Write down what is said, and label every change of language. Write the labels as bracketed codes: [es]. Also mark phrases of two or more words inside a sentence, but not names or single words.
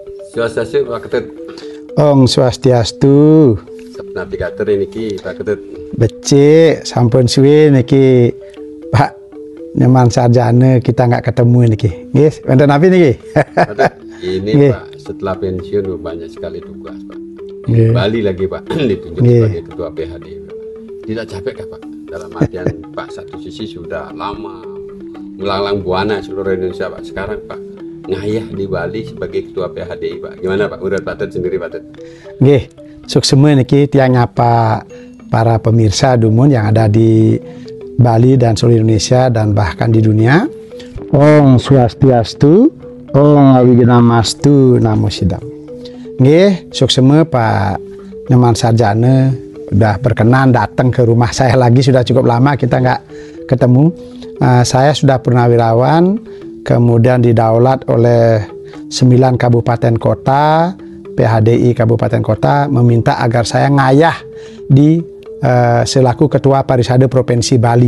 [ban] Swastiastu Pak Ketut. [sa] Om Swastiastu. [id] Navigator niki Pak Ketut. [ban] Becik, sampun suwe niki [id] Pak Nyoman Sarjana kita nggak ketemu niki. [ban] Nggih, wonten apa niki? [id] Ini Pak, setelah pensiun banyak sekali tugas Pak. Bali lagi Pak, ditunjuk sebagai ketua PHD Pak. Tidak capek kah Pak? Dalam artian Pak, satu sisi sudah lama melanglang buana seluruh Indonesia Pak. Sekarang Pak ngayah di Bali sebagai ketua PHDI Pak. Gimana Pak? Menurut Pak Tet sendiri Pak Tet? [ban] Nggih, suksema niki tiang nyapa [id] para pemirsa Dumun yang ada di Bali dan seluruh Indonesia dan bahkan di dunia. [sa] Om Swastiastu, Om Awigedamastu, Namo Sidam. [id] Nggih, suksema Pak Nyoman Sarjana udah berkenan datang ke rumah saya lagi, sudah cukup lama kita nggak ketemu. Saya sudah purnawirawan, kemudian didaulat oleh 9 kabupaten kota, PHDI kabupaten kota meminta agar saya ngayah di selaku ketua Parisade Provinsi Bali.